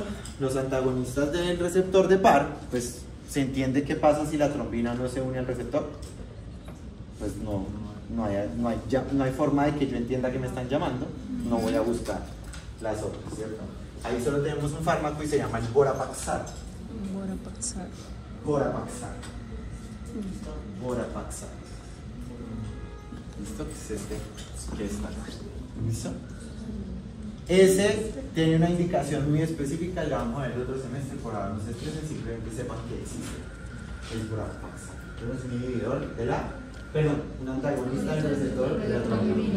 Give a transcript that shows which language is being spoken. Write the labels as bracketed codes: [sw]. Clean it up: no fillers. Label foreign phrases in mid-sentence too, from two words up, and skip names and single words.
[es] Los antagonistas del receptor de PAR, pues se entiende qué pasa si la trombina no se une al receptor. Pues no hay forma de que yo entienda que me están llamando, no voy a buscar las otras, ¿cierto? Ahí solo tenemos un fármaco y se llama el Gorapaxar. Gorapaxar. Vorapaxar. ¿Listo? Que es este que está. ¿Listo? Ese tiene una indicación muy específica, la vamos a ver el otro semestre, por ahora no se estresen, simplemente sepan que existe el Vorapaxar. Es un inhibidor de la, perdón, un antagonista del receptor de la trombina.